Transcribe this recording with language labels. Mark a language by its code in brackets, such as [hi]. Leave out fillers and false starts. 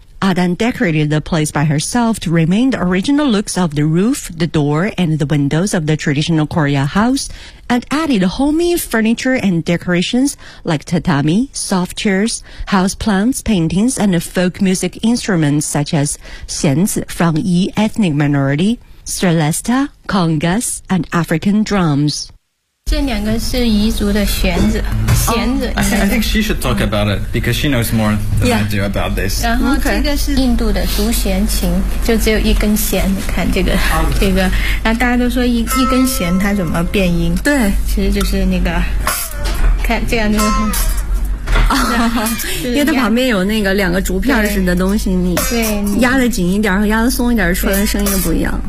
[en] Adan decorated the place by herself to remain the original looks of the roof, the door, and the windows of the traditional Korea house and added homey furniture and decorations like tatami, soft chairs, house plants, paintings, and folk music instruments such as xianzi from Yi ethnic minority, celesta, congas, and African drums. [zh] 这两个是彝族的弦子弦子、 [en] oh, I think she should talk about it because she knows more than、 yeah. I do about this [zh] 然后这个是印度的独弦琴就只有一根弦你看这个、okay. 这个然后大家都说 一根弦它怎么变音对其实就是那个看这样就是、因为它旁边有那个两个竹片似的东西你压得紧一点和压得松一点出来的声音不一样